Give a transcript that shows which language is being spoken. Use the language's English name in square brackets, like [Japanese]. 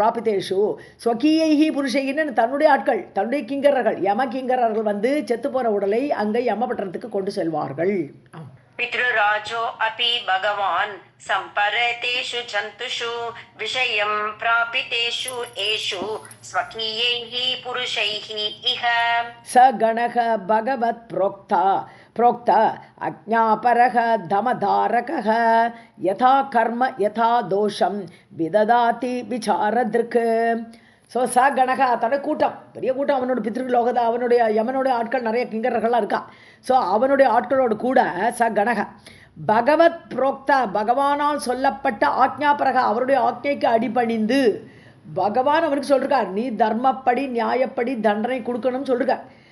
[Tamil] பிராபிதேஷு ஸ்வகீயைஹி புருஷைன்னு தன்னுடைய ஆட்கள், தன்னுடைய கிங்கரர்கள், யம கிங்கரர்கள் செத்து போன உடலை அங்கே யமபட்டணத்துக்கு கொண்டு செல்வார்கள். [Sanskrit] பித்ருராஜோ அபி பகவான் சம்பரேதேஷு ஜந்துஷு விஷயம் பிராபிதேஷு ஏஷு ஸ்வகீயைஹி புருஷைஹி இஹ. ச கணக பகவத் प्रोक्त अज्ञापरः दमधारकः यथा कर्म यथा दोषं विददाति विचारदृक्. [Tamil] ஸோ ச கணக தன்னுடைய கூட்டம், பெரிய கூட்டம், அவனோட பித்ருலோகத்தை, அவனுடைய யமனுடைய ஆட்கள் நிறைய கிங்கர்கள்லாம் இருக்கா. ஸோ அவனுடைய ஆட்களோடு கூட ச கணக பகவத் புரோக்த, பகவானால் சொல்லப்பட்ட ஆக்ஞாபரக, அவருடைய ஆக்ஞைக்கு அடிபணிந்து பகவான் அவனுக்கு சொல்லிருக்கார், நீ தர்மப்படி நியாயப்படி தண்டனை கொடுக்கணும்னு சொல்லிருக்கார்.